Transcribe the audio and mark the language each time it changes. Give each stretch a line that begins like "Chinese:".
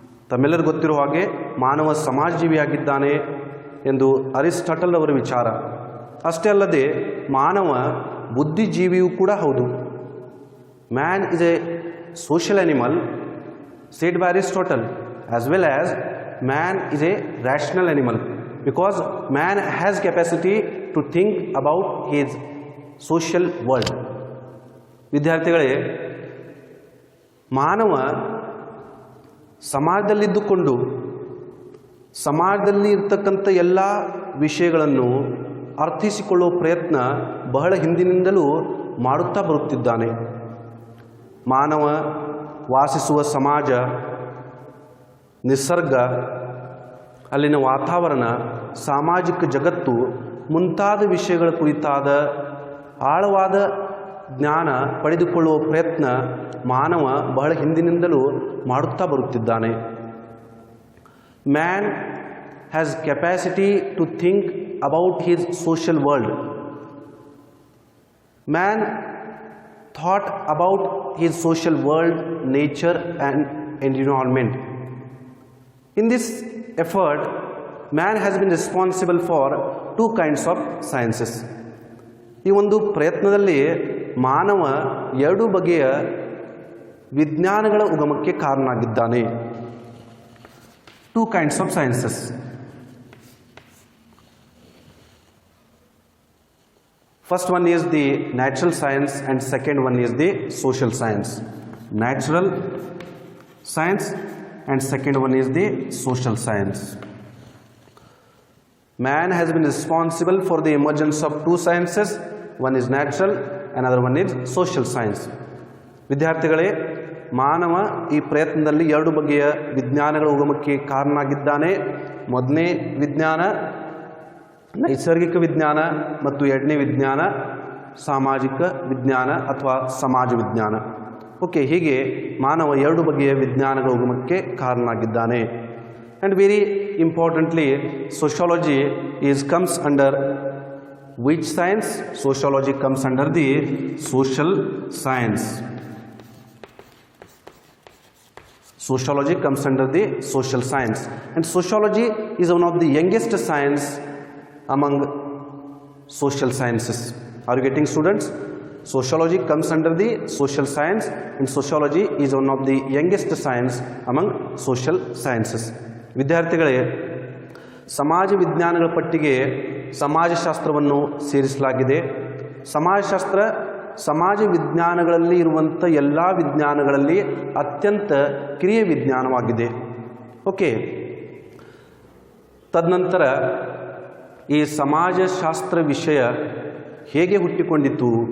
Kannada: ತಮ್ಮೆಲ್ಲರಿಗೂ ಗೊತ್ತಿರುವ ಹಾಗೆ ಮಾನವ ಸಮಾಜಜೀವಿಯಾಗಿದ್ದಾನೆ ಎಂದು ಅರಿಸ್ಟಾಟಲ್ ಅವರ ವಿಚಾರ. ಅಷ್ಟೇ ಅಲ್ಲದೆ ಮಾನವ ಬುದ್ಧಿಜೀವಿಯೂ ಕೂಡ ಹೌದು.
English: Man is a social animal said by Aristotle, as well as man is a rational animal, because man has capacity to think about his social world.
Kannada: ವಿದ್ಯಾರ್ಥಿಗಳೇ, ಮಾನವ ಸಮಾಜದಲ್ಲಿದ್ದುಕೊಂಡು ಸಮಾಜದಲ್ಲಿ ಇರ್ತಕ್ಕಂಥ ಎಲ್ಲ ವಿಷಯಗಳನ್ನು ಅರ್ಥೈಸಿಕೊಳ್ಳುವ ಪ್ರಯತ್ನ ಬಹಳ ಹಿಂದಿನಿಂದಲೂ ಮಾಡುತ್ತಾ ಬರುತ್ತಿದ್ದಾನೆ. ಮಾನವ ವಾಸಿಸುವ ಸಮಾಜ, ನಿಸರ್ಗ, ಅಲ್ಲಿನ ವಾತಾವರಣ, ಸಾಮಾಜಿಕ ಜಗತ್ತು ಮುಂತಾದ ವಿಷಯಗಳ ಕುರಿತಾದ ಆಳವಾದ ಜ್ಞಾನ ಪಡೆದುಕೊಳ್ಳುವ ಪ್ರಯತ್ನ ಮಾನವ ಬಹಳ ಹಿಂದಿನಿಂದಲೂ ಮಾಡುತ್ತಾ ಬರುತ್ತಿದ್ದಾನೆ.
English: Man has capacity to think about his social world. Man thought about his social world, nature and environment. In this effort, man has been responsible for two kinds of sciences. ಈ ಒಂದು ಪ್ರಯತ್ನದಲ್ಲಿ ಮಾನವ ಎರಡು ಬಗೆಯ ವಿಜ್ಞಾನಗಳ ಉಗಮಕ್ಕೆ ಕಾರಣನಾಗಿದ್ದಾನೆ. Two kinds of sciences. First one is the natural science and second one is the social science. Natural science and second one is the social science. Man has been responsible for the emergence of two sciences. One is natural, another one is social science.
Kannada: ವಿದ್ಯಾರ್ಥಿಗಳೇ, ಮಾನವ ಈ ಪ್ರಯತ್ನದಲ್ಲಿ ಎರಡು ಬಗೆಯ ವಿಜ್ಞಾನಗಳ ಉಗಮಕ್ಕೆ ಕಾರಣನಾಗಿದ್ದಾನೆ. ಮೊದಲನೇ ವಿಜ್ಞಾನ ನೈಸರ್ಗಿಕ ವಿಜ್ಞಾನ ಮತ್ತು ಎರಡನೇ ವಿಜ್ಞಾನ ಸಾಮಾಜಿಕ ವಿಜ್ಞಾನ ಅಥವಾ ಸಮಾಜ ವಿಜ್ಞಾನ. ಓಕೆ, ಹೀಗೆ ಮಾನವ ಎರಡು ಬಗೆಯ ವಿಜ್ಞಾನಗಳ ಉಗಮಕ್ಕೆ ಕಾರಣನಾಗಿದ್ದಾನೆ.
English: And very importantly, sociology comes under which science? Sociology comes under the social science. Sociology comes under the social science, and sociology is one of the youngest science among social sciences. Are you getting, students? Sociology comes under the social science and sociology is one of the youngest science among social sciences.
Kannada: ವಿದ್ಯಾರ್ಥಿಗಳೇ, ಸಮಾಜ ವಿಜ್ಞಾನಗಳ ಪಟ್ಟಿಗೆ ಸಮಾಜಶಾಸ್ತ್ರವನ್ನು ಸೇರಿಸಲಾಗಿದೆ. ಸಮಾಜಶಾಸ್ತ್ರ ಸಮಾಜ ವಿಜ್ಞಾನಗಳಲ್ಲಿ ಇರುವಂಥ ಎಲ್ಲ ವಿಜ್ಞಾನಗಳಲ್ಲಿ ಅತ್ಯಂತ ಕಿರಿಯ ವಿಜ್ಞಾನವಾಗಿದೆ. ಓಕೆ, ತದನಂತರ ಈ ಸಮಾಜಶಾಸ್ತ್ರ ವಿಷಯ ಹೇಗೆ ಹುಟ್ಟಿಕೊಂಡಿತು?